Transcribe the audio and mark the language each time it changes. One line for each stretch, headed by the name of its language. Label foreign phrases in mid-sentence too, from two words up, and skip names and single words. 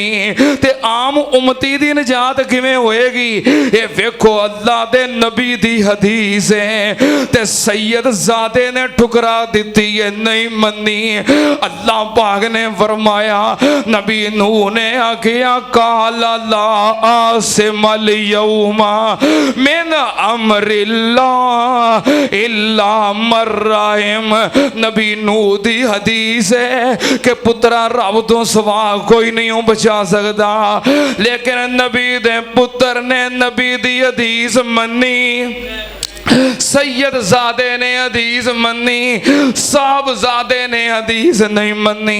Punjabi: تے عام امتی دی نجات کیویں ہوئے گی? ایہہ ویکھو اللہ دے نبی دی حدیث ہے تے سیدزادے نے ٹھکرا دتی ہے، نہیں منی. اللہ پاک نے فرمایا، نبی نوح نے آکھیا
Arabic: قال لا عاصم اليوم من أمر الله إلا من رحم.
Punjabi: نبی نوح دی حدیث ہے کہ پترا رب توں سوا کوئی نہیں بچا سکدا، لیکن نبی دے پتر پتر نے نبی دی حدیث منی، سید زادے نے حدیث منی، صاحبزادے نے حدیث نہیں منی.